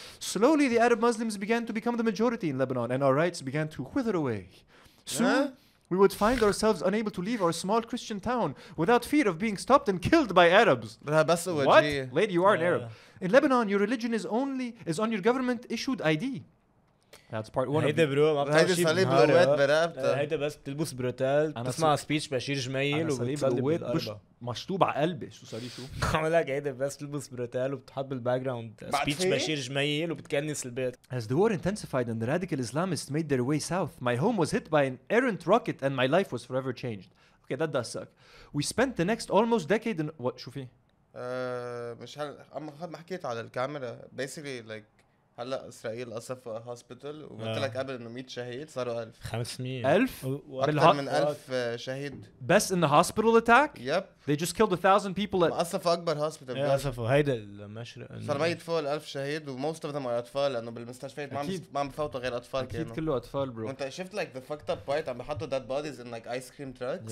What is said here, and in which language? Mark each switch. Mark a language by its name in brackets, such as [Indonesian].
[English] Slowly, the Arab Muslims began to become the majority in Lebanon, and our rights began to wither away. Soon, we would find ourselves unable to leave our small Christian town without fear of being stopped and killed by Arabs. What? Lady, you are an Arab. In Lebanon, your religion is on your government issued ID. That's part one. [Arabic] هيدا برو ما بتعرف شيء برقبتها. هيدا بس بتلبس بروتال بتسمع سبيتش بشير جميل وبتصلي مش مشطوب على قلبي شو صار شو عمل لك هيدا بس تلبس بروتال وبتحط بالباك جراوند سبيتش بشير جميل وبتكنس البيت. [English] As the war intensified and the radical Islamists made their way south, my home was hit by an errant rocket and my life was forever changed. Okay, that does suck. We spent the next almost decade in what [Arabic] شو في؟ مش ما حكيت على الكاميرا. [English] Basically like [Arabic] هلا اسرائيل قصفوا هوسبيتال وقلت لك قبل انه 100 شهيد صاروا 1000 500 اكثر من 1000 شهيد [English] بس in the hospital attack. Yep. They just killed 1,000 people. [Arabic] قصفوا اكبر هوسبيتال. قصفوا هيدا المشرق صار ميت فوق 1000 شهيد وموست اوف ذم اطفال لانه بالمستشفيات ما عم بفوتوا غير اطفال كانوا. اكيد كله اطفال برو. وانت شفت [English] like the fucked up part [Arabic] عم بحطوا [English] dead bodies in like ice cream trucks.